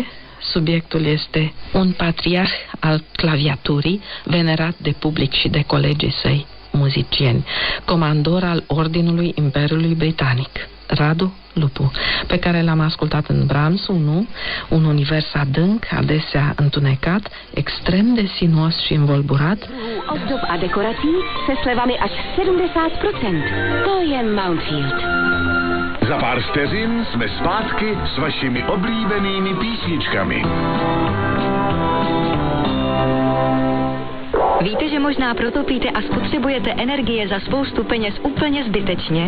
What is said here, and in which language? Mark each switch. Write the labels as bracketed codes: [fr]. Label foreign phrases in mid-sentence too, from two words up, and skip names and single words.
[ro] Subiectul este un patriarh al claviaturii, venerat de public și de colegii săi muzicieni, comandor al Ordinului Imperiului Britanic, Radu Lupu, pe care l-am ascultat în Brahms 1, un univers adânc, adesea întunecat, extrem de sinuos și învolburat. [cs] Ozdob a dekorací se slevami až 70%. To je Mountfield. Za pár vteřin jsme zpátky s vašimi oblíbenými písničkami. Víte, že možná protopíte a spotřebujete energie za spoustu peněz úplně zbytečně?